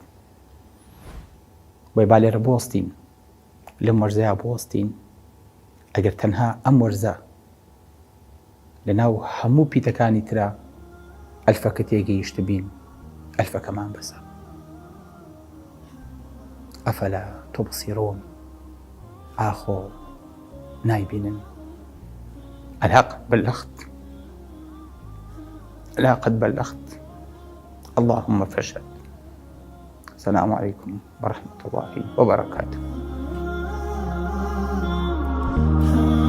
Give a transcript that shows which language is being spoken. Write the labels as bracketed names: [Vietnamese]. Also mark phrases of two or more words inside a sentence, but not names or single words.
[Central Kurdish] بۆی با لێرە بوەستین، لەم وەرزەیە بوەستین، ئەگەر تەنها ئەم وەرزە لەناو هەموو پیتەکانی ترە ئەلفەکە تێگەیشت بین، ئەلفەکەمان بەسە. [Arabic] ئەفەلا تبصرون، [Central Kurdish] ئاخۆ نایبینن. [Arabic] الحق بلغت، لا قد بلغت، اللهم فاشهد. السلام عليكم ورحمة الله وبركاته.